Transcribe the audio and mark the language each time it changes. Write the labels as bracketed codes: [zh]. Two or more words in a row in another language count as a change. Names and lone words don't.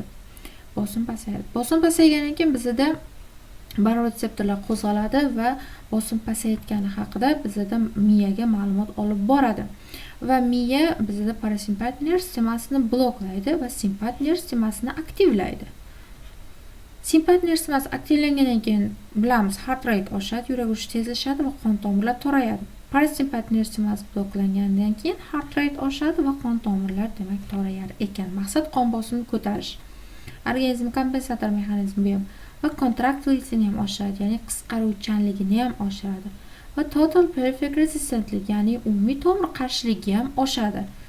[uz] Bosim pasaygandan keyin bizda baroretseptorlar qo'zg'aladi va bosim pasayotgani haqida bizda miyaga ma'lumot olib boradi. Va miya bizda parasimpatik nerv sistemasini bloklaydi va simpatik nerv sistemasini aktivlaydi. Simpatik nerv sistemasi aktivlangandan keyin bilamiz, [en] heart rate [uz] oshadi, yurak urishi tezlashadi va qon tomirlar torayadi. Parasimpatik nerv sistemasi bloklangandan keyin [en] heart rate [uz] oshadi va qon tomirlar demak torayar ekan. Maqsad qon bosimini ko'tarish. Organizm kompensator mexanizmi bu ham va contractility ham oshiradi, ya'ni qisqaruvchanligini ham oshiradi. Va [en] total perfect resistantlik, [uz] ya'ni umumiy tomir qarshiligi ham oshadi.